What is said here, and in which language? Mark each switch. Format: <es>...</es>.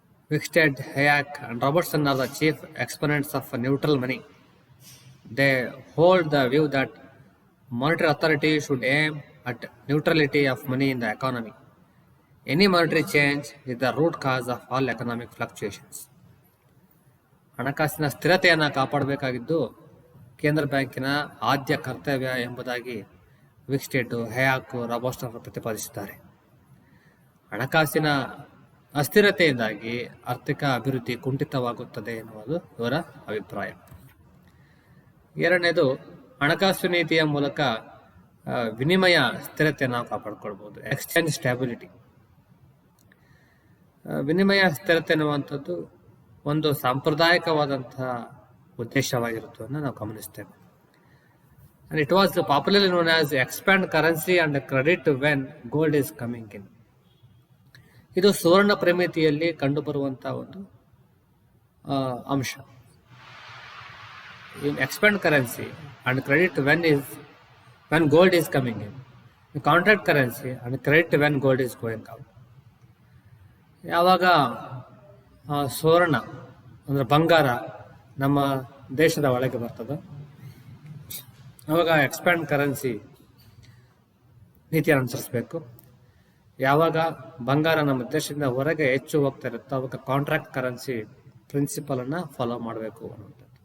<en>Wickstead, Hayek and Robertson are the chief exponents of neutral money. They hold the view that monetary authority should aim at neutrality of money in the economy. Any monetary change is the root cause of all economic fluctuations.</en> <kn>ಹಣಕಾಸಿನ ಸ್ಥಿರತೆಯನ್ನು ಕಾಪಾಡಬೇಕಾಗಿದ್ದು ಕೇಂದ್ರ ಬ್ಯಾಂಕಿನ ಆದ್ಯ ಕರ್ತವ್ಯ ಎಂಬುದಾಗಿ ವಿಕ್ಸ್ಟೇಟು, ಹಯಾಕು, Robertson ಪ್ರತಿಪಾದಿಸಿದ್ದಾರೆ. ಹಣಕಾಸಿನ ಅಸ್ಥಿರತೆಯಿಂದಾಗಿ ಆರ್ಥಿಕ ಅಭಿವೃದ್ಧಿ ಕುಂಠಿತವಾಗುತ್ತದೆ ಎನ್ನುವುದು ಇವರ ಅಭಿಪ್ರಾಯ. ಎರಡನೇದು, ಹಣಕಾಸು ನೀತಿಯ ಮೂಲಕ ವಿನಿಮಯ ಸ್ಥಿರತೆಯನ್ನು ನಾವು ಕಾಪಾಡಿಕೊಳ್ಬೋದು.</kn> <en>Exchange stability.</en> <kn>ವಿನಿಮಯ ಸ್ಥಿರತೆ ಎನ್ನುವಂಥದ್ದು ಒಂದು ಸಾಂಪ್ರದಾಯಿಕವಾದಂತಹ ಉದ್ದೇಶವಾಗಿರುತ್ತದನ್ನು ನಾವು ಗಮನಿಸ್ತೇವೆ.</kn> <en>And it was popularly known as expand currency and credit when gold is coming in.</en> <kn>ಇದು ಸುವರ್ಣ ಪ್ರಮಿತಿಯಲ್ಲಿ ಕಂಡುಬರುವಂತಹ ಒಂದು ಅಂಶ.</kn> <en>Expand currency and credit when gold is coming in. Contract currency and credit when gold is going out.</en> <kn>ಯಾವಾಗ ಸುವರ್ಣ ಅಂದ್ರೆ ಬಂಗಾರ ನಮ್ಮ ದೇಶದ ಒಳಗೆ ಬರ್ತದೆ, ಆವಾಗ ಎಕ್ಸ್ಪ್ಯಾಂಡ್ ಕರೆನ್ಸಿ ನೀತಿಯನ್ನು ಅನುಸರಿಸಬೇಕು. ಯಾವಾಗ ಬಂಗಾರ ನಮ್ಮ ದೇಶದಿಂದ ಹೊರಗೆ ಹೆಚ್ಚು ಹೋಗ್ತಾ ಇರುತ್ತೋ ಅವಾಗ ಕಾಂಟ್ರಾಕ್ಟ್ ಕರೆನ್ಸಿ ಪ್ರಿನ್ಸಿಪಲ್ ಅನ್ನ ಫಾಲೋ ಮಾಡಬೇಕು ಅನ್ನುವಂಥದ್ದು.</kn>